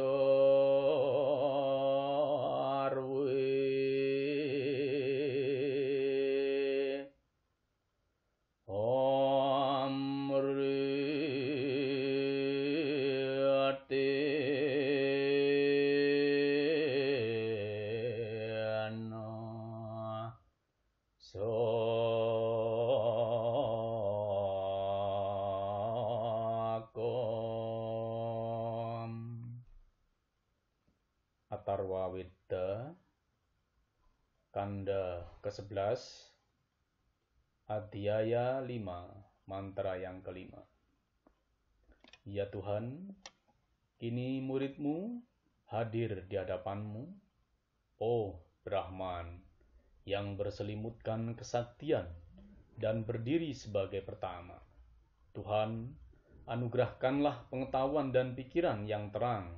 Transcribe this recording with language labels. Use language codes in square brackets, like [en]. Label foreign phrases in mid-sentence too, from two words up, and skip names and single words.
[sa] sarve amritena sakom. [id] Atharva Weda Kanda ke-11 Adhyaya 5 Mantra yang kelima. Ya Tuhan, kini muridmu hadir di hadapanmu, oh Brahman, yang berselimutkan kesaktian dan berdiri sebagai pertama. Tuhan, anugerahkanlah pengetahuan dan pikiran yang terang.